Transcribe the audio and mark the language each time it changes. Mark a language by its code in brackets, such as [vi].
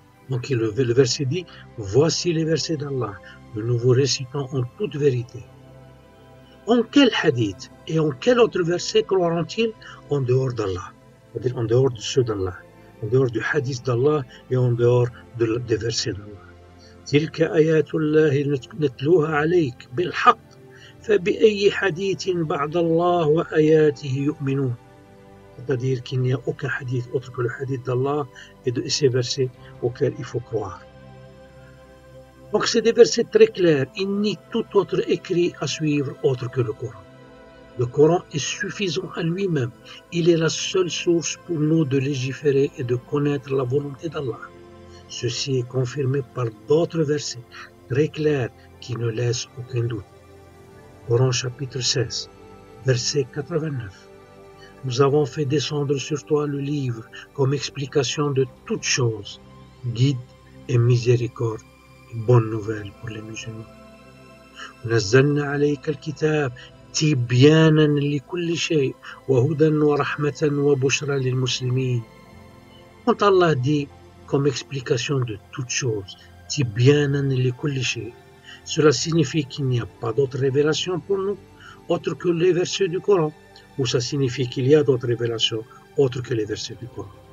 [fr] Donc le verset dit: voici les versets d'Allah, que nous vous récitons en toute vérité. En quel hadith et en quel autre verset croiront-ils en dehors d'Allah? C'est-à-dire en dehors de ceux d'Allah, en dehors du hadith d'Allah et en dehors des versets d'Allah. [ar] تلك آيات الله نتلوها عليك بالحق فبأي حديث بعد الله وآياته يؤمنون. [fr] C'est-à-dire qu'il n'y a aucun hadith autre que le hadith d'Allah et de ces versets auxquels il faut croire. Donc c'est des versets très clairs, il nie tout autre écrit à suivre autre que le Coran. Le Coran est suffisant à lui-même, il est la seule source pour nous de légiférer et de connaître la volonté d'Allah. Ceci est confirmé par d'autres versets très clairs qui ne laissent aucun doute. Coran chapitre 16, verset 89. Nous avons fait descendre sur toi le livre comme explication de toutes choses, guide et miséricorde et bonne nouvelle pour les musulmans. [ar] ونزلنا عليك الكتاب تبيانا لكل شيء وهدى ورحمة وبشرى للمسلمين. [fr] Quand Allah dit comme explication de toutes choses, [ar] تبيانا لكل شيء, [fr] cela signifie qu'il n'y a pas d'autre révélation pour nous autre que les versets du Coran, ou ça signifie qu'il y a d'autres révélations autres que les versets du Coran?